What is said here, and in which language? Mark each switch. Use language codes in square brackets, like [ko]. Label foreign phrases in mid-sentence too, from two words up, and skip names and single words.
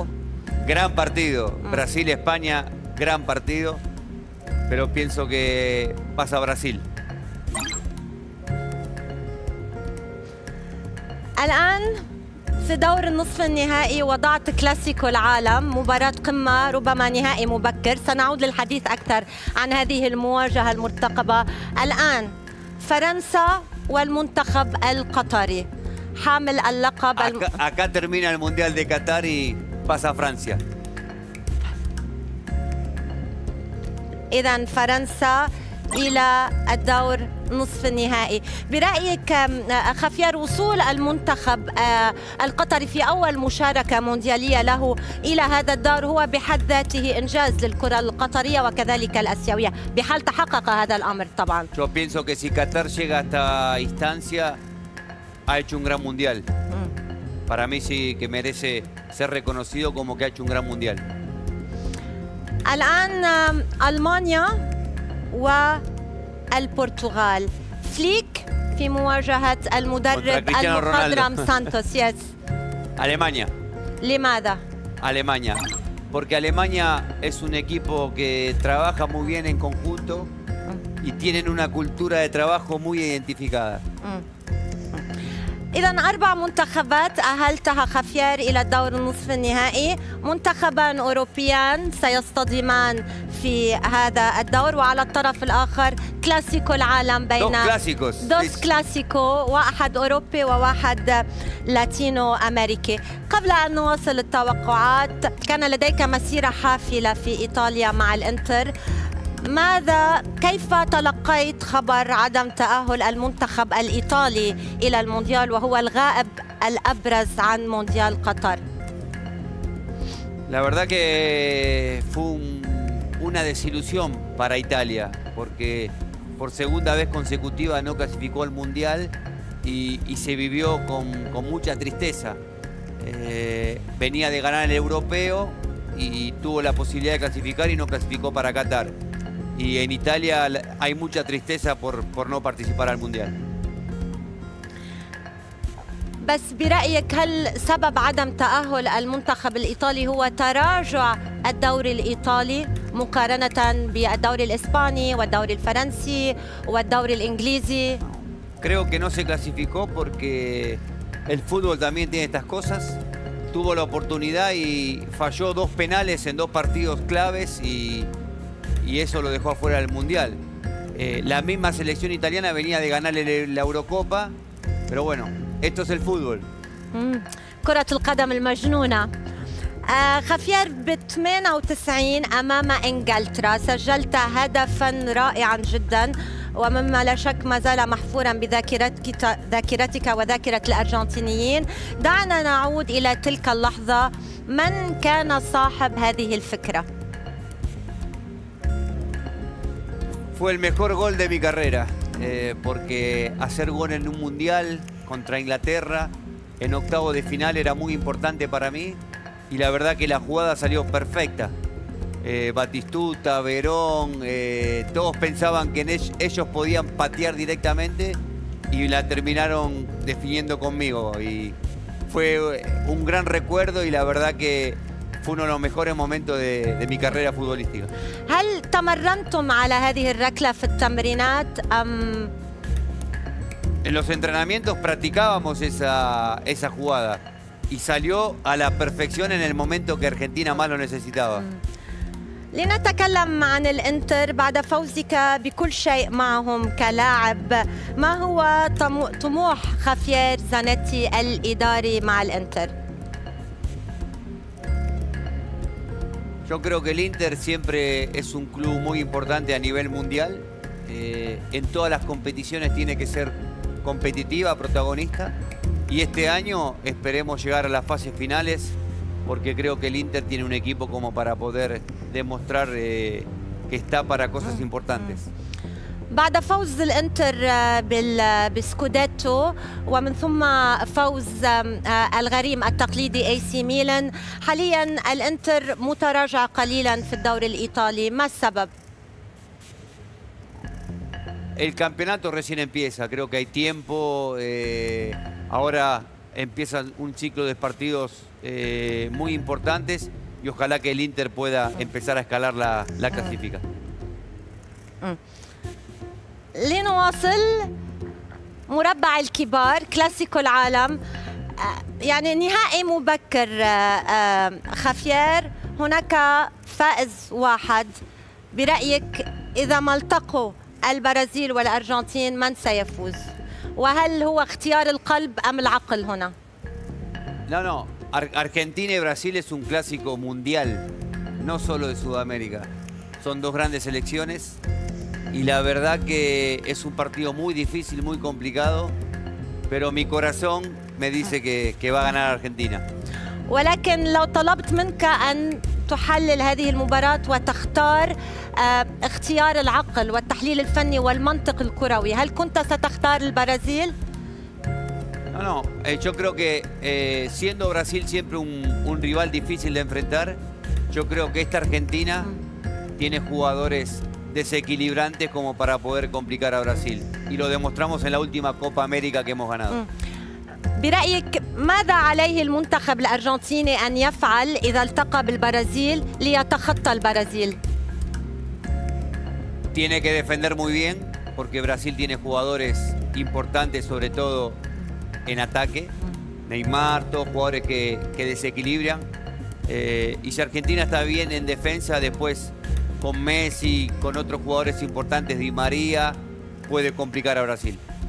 [es] Gran partido. Brasil-España, gran partido. Pero pienso que pasa Brasil. [ar] الآن في دور النصف النهائي وضعت كلاسيكو العالم مباراة قمة ربما نهائي مبكر. سنعود للحديث أكثر عن هذه المواجهة المرتقبة. الآن فرنسا والمنتخب القطري حامل اللقب. [es] Acá termina el Mundial de Qatar y pasa a Francia. [ar] إذن فرنسا إلى الدور نصف النهائي. برأيك خافير وصول المنتخب القطري في أول مشاركة مونديالية له إلى هذا الدور هو بحد ذاته إنجاز للكرة القطرية وكذلك الآسيوية بحال تحقق هذا الأمر طبعا. [es] Yo pienso que si Qatar llega a esta instancia ha hecho un gran mundial. Para mí sí que merece ser reconocido como que ha hecho un gran mundial. [ar] الآن ألمانيا والبرتغال. فليك في مواجهة المدرب المخضرم سانتوس. Alemania. لماذا؟ [es] Alemania. Porque Alemania es un equipo que trabaja muy bien en conjunto y tienen una cultura de trabajo muy identificada. [ar] إذن 4 منتخبات أهلتها خافير إلى الدور النصف النهائي. منتخبان أوروبيان سيصطدمان في هذا الدور وعلى الطرف الآخر كلاسيكو العالم بين دوس كلاسيكو واحد أوروبي وواحد لاتينو أمريكي. قبل أن نواصل التوقعات كان لديك مسيرة حافلة في إيطاليا مع الإنتر. كيف تلقيت خبر عدم تأهل المنتخب الإيطالي إلى المونديال وهو الغائب الأبرز عن مونديال قطر؟ [es] La verdad que fue una desilusión para Italia porque por segunda vez consecutiva no clasificó al mundial y se vivió con mucha tristeza. Venía de ganar el europeo y tuvo la posibilidad de clasificar y no clasificó para Qatar. Y en Italia hay mucha tristeza por no participar al mundial. [ar] بس برأيك هل سبب عدم تأهل المنتخب الإيطالي هو تراجع الدوري الإيطالي مقارنة بالدوري الإسباني والدوري الفرنسي والدوري الإنجليزي؟ [es] Creo que no se clasificó porque el fútbol también tiene estas cosas. Tuvo la oportunidad y falló 2 penales en 2 partidos claves y eso lo dejó afuera del mundial. La misma selección italiana venía de ganarle la Eurocopa, pero bueno, esto es el fútbol. [ar] كرة القدم المجنونة. خافير ب 98 أمام إنجلترا سجلت هدفا رائعا جدا ومما لا شك ما زال محفورا بذاكرتك وذاكرة الأرجنتينيين. دعنا نعود إلى تلك اللحظة. من كان صاحب هذه الفكرة؟ [es] Fue el mejor gol de mi carrera, porque hacer gol en un mundial contra Inglaterra en octavo de final era muy importante para mí y la verdad que la jugada salió perfecta. Batistuta, Verón, todos pensaban que ellos podían patear directamente y la terminaron definiendo conmigo. Y fue un gran recuerdo y la verdad que fue uno de los mejores momentos de mi carrera futbolística. [ar] هل تمرنتم على هذه الركلة في التمرينات أم؟ [es] En los entrenamientos practicábamos esa jugada y salió a la perfección en el momento que Argentina más lo necesitaba. [ar] لنتكلم عن الانتر بعد فوزك بكل شيء معهم كلاعب. ما هو طموح خافير زانيتي الإداري مع الانتر؟ [es] Yo creo que el Inter siempre es un club muy importante a nivel mundial. En todas las competiciones tiene que ser competitiva, protagonista. Y este año esperemos llegar a las fases finales porque creo que el Inter tiene un equipo como para poder demostrar que está para cosas importantes. [ar] بعد فوز الانتر بالسكوديتو ومن ثم فوز الغريم التقليدي اي سي ميلان، حاليا الانتر متراجع قليلا في الدوري الايطالي، ما السبب؟ [es] El campeonato recién empieza, creo que hay tiempo. Ahora empieza un ciclo de partidos muy importantes y ojalá que el Inter pueda empezar a escalar la clasifica. [ar] لنواصل مربع الكبار كلاسيكو العالم، يعني نهائي مبكر خافير، هناك فائز واحد. برأيك إذا ما التقوا البرازيل والأرجنتين من سيفوز؟ وهل هو اختيار القلب أم العقل هنا؟ [es] No. Argentina y Brasil es un clásico mundial, no solo de Sudamérica. Son dos grandes selecciones y la verdad que es un partido muy difícil, muy complicado, pero mi corazón me dice que va a ganar Argentina. [ar] ولكن لو طلبت منك أن تحلل هذه المباراة وتختار اختيار العقل والتحليل الفني والمنطق الكروي، هل كنت ستختار البرازيل؟ [es] No. Yo creo que siendo Brasil siempre un rival difícil de enfrentar, yo creo que esta Argentina tiene jugadores desequilibrantes como para poder complicar a Brasil. Y lo demostramos en la última Copa América que hemos ganado. [ar] برأيك ماذا عليه المنتخب الأرجنتيني أن يفعل إذا التقى بالبرازيل ليتخطى البرازيل؟ [es] Tiene que defender muy bien porque Brasil tiene jugadores importantes, sobre todo en ataque. Neymar, todos jugadores que desequilibran. Y si Argentina está bien en defensa, después con Messi, con otros jugadores importantes, Di María, puede complicar a Brasil.